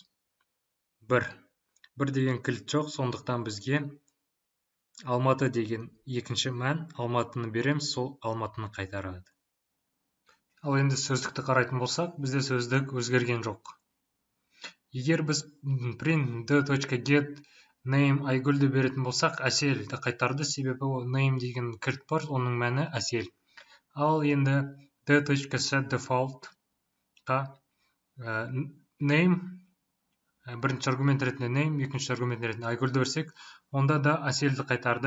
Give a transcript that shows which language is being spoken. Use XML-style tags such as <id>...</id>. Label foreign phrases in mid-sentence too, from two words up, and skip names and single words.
<kk>1 деген кілт жоқ, сондықтан бізге Алматы деген екінші мән, Алматыны береміз, сол Алматыны қайтарады. Ал енді сөздікті қарайтын болсақ, бізде сөздік өзгерген жоқ. Егер біз</kk> <en>print d.get name</en> <kk>Айгүлді беретін болсақ, Әселді қайтарды, себебі name деген кілт бар, оның мәні Әсел. Ал енді d.setDefault-қа name бірінші аргумент ретінде name, екінші аргумент ретінде Айгүлді берсек, онда да Әселді қайтарды.</kk>